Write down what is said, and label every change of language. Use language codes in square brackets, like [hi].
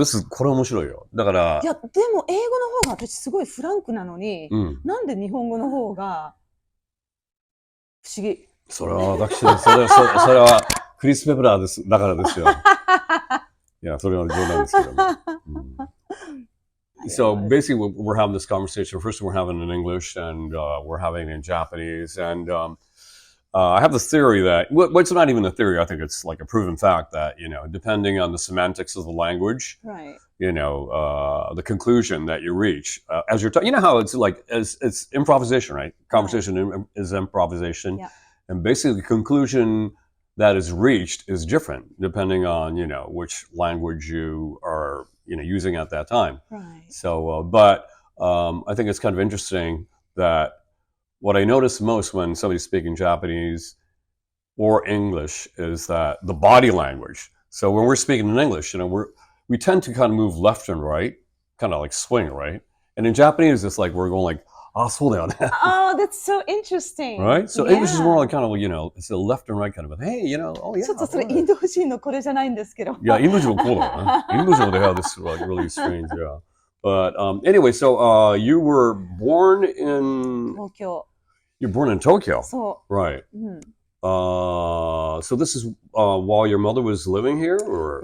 [ja] これ面白いよ。だから。いや、でも英語の方が私すごいフランクなのに、なんで日本語の方が不思議。それは私です。それはクリスペプラーです。だからですよ。いや、それは冗談ですけどね。 [en] So basically, we're having this conversation. First, we're having it in English, and we're having it in Japanese. And I have this theory that, it's not even a theory, I think it's like a proven fact that, depending on the semantics of the language, right. The conclusion that you reach as you're talking, how it's like, it's improvisation, right? Conversation is improvisation. Yeah. And basically the conclusion that is reached is different depending on, which language you are, using at that time. Right. So, but I think it's kind of interesting that what I notice most when somebody's speaking Japanese or English is that the body language. So when we're speaking in English, we tend to kind of move left and right, kind of like swing, right? And in Japanese, it's like we're going like, [ja] そうだよね. [en] Oh, that's so interesting. Right? So English is more like kind of, it's a left and right kind of, hey, oh yeah. [ja] ちょっとそれインド人のこれじゃないんですけど。 [en] Yeah, [ja] インド人もこうだよね。インド人も [en] they have this like really strange, yeah. But anyway, so you were born in... Tokyo. You're born in Tokyo. So, right. So this is while your mother was living here, or?